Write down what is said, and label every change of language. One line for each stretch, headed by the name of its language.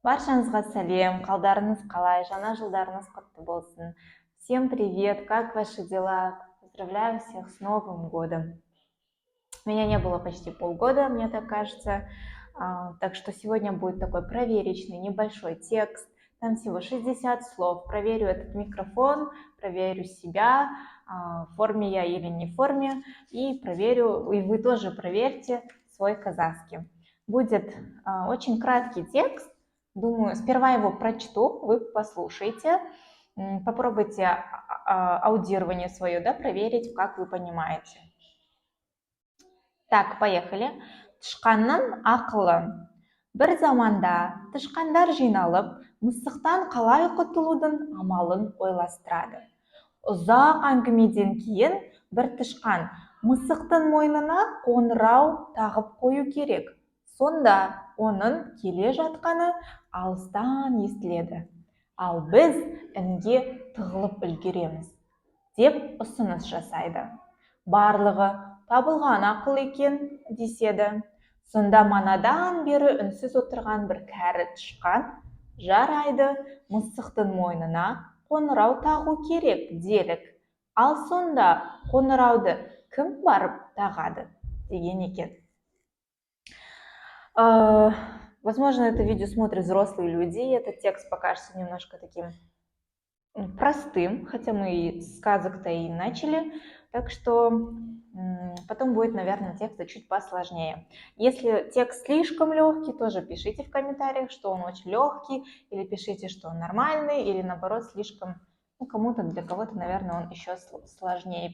Kazakh: Баршаңызға сәлем, қалдарыңыз қалай, жаңа жылдарыңыз құтты болсын.
Russian: Всем привет, как ваши дела? Поздравляю всех с Новым годом. Меня не было почти полгода, мне так кажется. Так что сегодня будет такой проверочный небольшой текст. Там всего 60 слов. Проверю этот микрофон, проверю себя, в форме я или не в форме. И проверю, и вы тоже проверьте свой казахский. Будет очень краткий текст. Думаю, сперва его прочту, вы послушайте, попробуйте аудирование свое, да, проверить, как вы понимаете. Так, поехали.
Kazakh: Тышқанның ақылы. Бір заманда тышқандар жиналып, мысықтан қалай құтылудың амалын ойластырады. Ұзақ әңгімеден кейін бір тышқан мысықтың мойнына қоңырау тағып қою керек. Сонда оның келе жатқаны алыстан естіледі. Ал біз інге тығылып үлгереміз деп ұсыныс жасайды. Барлығы табылған ақыл екен деседі. Сонда манадан бері үнсіз отырған бір кәрі тышқан, жарайды, мысықтың мойнына қоңырау тағу керек делік. Ал сонда қоңырауды кім барып тағады деген екен.
Russian: Возможно, это видео смотрят взрослые люди, и этот текст покажется немножко таким простым, хотя мы и сказок-то и начали, так что потом будет, наверное, текст чуть посложнее. Если текст слишком легкий, тоже пишите в комментариях, что он очень легкий, или пишите, что он нормальный, или наоборот слишком, кому-то, для кого-то, наверное, он еще сложнее.